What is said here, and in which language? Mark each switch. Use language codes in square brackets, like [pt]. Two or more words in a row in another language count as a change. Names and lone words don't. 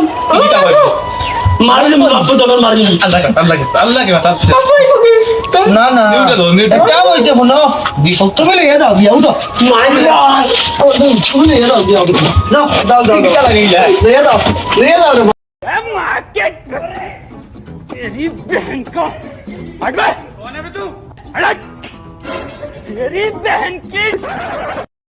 [syl] কিটা কইছো মারি দিম, বাপ্পু তখন মারি দিম। আল্লাহ কি কথা বাপ্পু এই কি? না না নিউটা দাও, নিউটা। একটা হইছে ফোনো তুমি লইয়া যাও বিয়া উঠো মারি দিম। তুমি লইয়া যাও বিয়া উঠো যাও যাও যাও কিটা লাগিলা লইয়া যাও রে [hi] तेरी बहन का हट बे। कौन है बे तू? हट। तेरी बहन की